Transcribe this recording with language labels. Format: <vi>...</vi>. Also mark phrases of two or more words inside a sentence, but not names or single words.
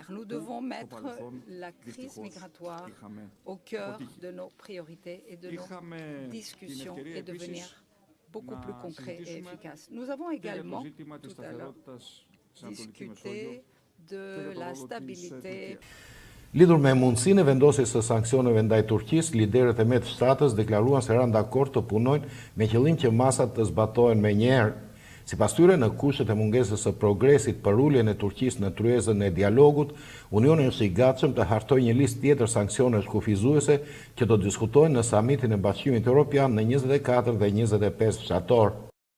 <fr>Nous devons mettre la crise migratoire au cœur de nos priorités et de nos discussions et devenir beaucoup plus concret et efficace. Nous avons également tout à l'heure discuter de la stabilité.</fr> <sq>Lidhur me mundësinë e vendosjes së sanksioneve ndaj Turqisë, liderët e Med-7-s deklaruan se janë dakord të punojnë me qëllim që masat të zbatohen menjëherë. Sipas tyre, në kushtet e mungesës së progresit për uljen e Turqisë në tryezën e dialogut, Unioni është i gatshëm të hartojë një listë tjetër sanksionesh kufizuese që do diskutohen në samitin e Bashkimit Evropian në 24 dhe 25 shtator.</sq>